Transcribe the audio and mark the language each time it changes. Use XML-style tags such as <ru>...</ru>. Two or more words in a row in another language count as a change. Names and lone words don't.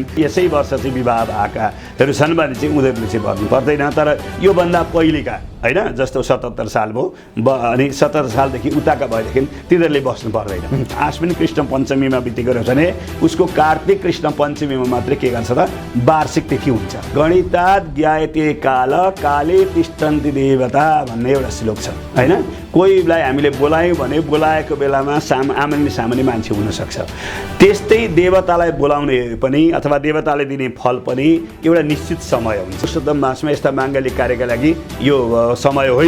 <ne>यसै वर्ष चाहिँ विवाह भएकाहरू छन् भने चाहिँ उनीहरूले चाहिँ भन्नु पर्दैन। तर योभन्दा पहिलेका होइन, जस्तो 77 साल भयो अनि 77 सालदेखि उताका भएदेखि तिनीहरूले बस्नु पर्दैन। आश्विन कृष्ण पञ्चमीमा बितेको भने उसको कार्तिक कृष्ण पञ्चमीमा मात्रै के गर्छ त वार्षिक तिथि हुन्छ।</ne> <sa>गणितात् ज्ञायते काल काले तिष्ठन्ति देवता</sa> <ne>भन्ने एउटा श्लोक छ होइन। कोहीलाई हामीले बोलायौँ भने बोलाएको बेलामा आमान्य सामान्य मान्छे हुनसक्छ। त्यस्तै देवतालाई बोलाउने पनि अथवा देवताले दिने फल पनि एउटा निश्चित समय हुन्छ। पुरुषोत्तम मासमा यस्ता माङ्गलिक कार्यका लागि यो समय होइन।</ne>